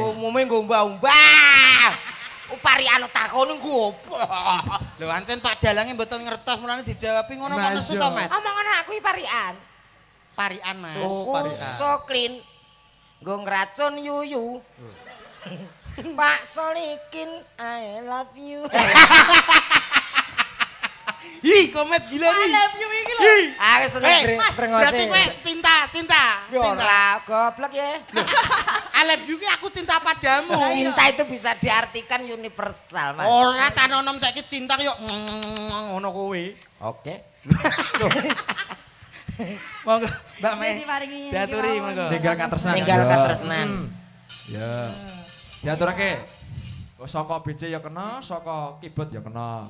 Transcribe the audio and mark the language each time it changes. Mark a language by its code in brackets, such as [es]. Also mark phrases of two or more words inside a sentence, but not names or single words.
[jv] Yo umume nggo mbah-mbah. Parian takon nggo apa? Lho ancen Pak Dalange mboten ngertos mulane dijawabi ngono kok Nah, nesu iya. to Mas. Omongan aku iki parian. Parian Mas. Tuku parian. soklin. Nggo ngracun yuyu. Pak Solikin [en] I love you. [id] Hi, komet gila nih. [jv] iki lho. Aku seneng Berarti kowe cinta. Yo ora goblok ya. [en] I love you [jv] ki aku cinta padamu. [id] Cinta itu bisa diartikan universal, [jv] Mas. Ora canonom saiki cinta yo ngono kowe. Oke. Monggo Mbak Mei. Diparingi iki Diaturi mawon. monggo. Ninggal katresnan. Ninggal Ya. katresnan. Ya. Diaturake. Saka BC ya kena, saka keyboard ya kena.